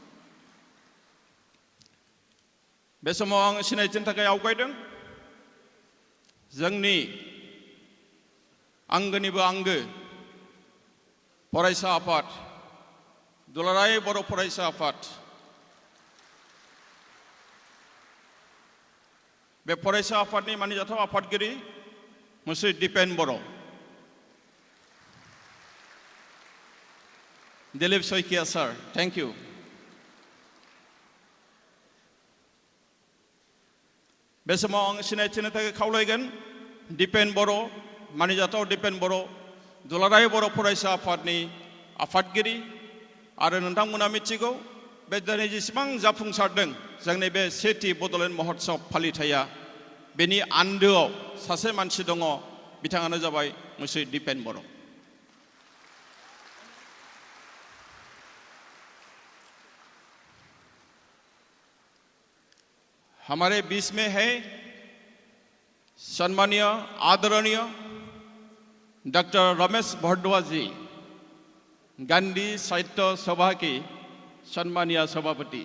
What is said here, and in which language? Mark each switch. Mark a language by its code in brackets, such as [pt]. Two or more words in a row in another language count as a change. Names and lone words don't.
[brx] बे समाव आं सिनायथिनि थाखाय आवगायदों जोंनि आंगोनिबो आंगो फरायसा आफाद दुलाराय बर' फरायसा आफाद. बे फरायसा आफादनि मानिजाथाव आफादगिरि मुस्रि दिपेन बर', दिलीप शइकिया [en] sir, thank you. [brx] बे समाव आं सिनायथिनि थाखाय खावलायगोन दिपेन बर', मानिजाथाव दिपेन बर', दुलाराय बर' फरायसा आफादनि आफादगिरि. आरो नोंथांमोना मिथिगौ बे दिनै जेसेबां जाफुंसारदों जोंनि बे सेथि बड'लेण्ड महोत्सव फालिथाया, बेनि आन्दोआव सासे मानसि दङ, बिथाङानो जाबाय मुस्रि दिपेन बर'. [hi] हमारे बीच में है सम्मानीय आदरणीय डॉक्टर रमेश भारद्वाज जी, गांधी साहित्य सभा के सम्मानीय सभापति.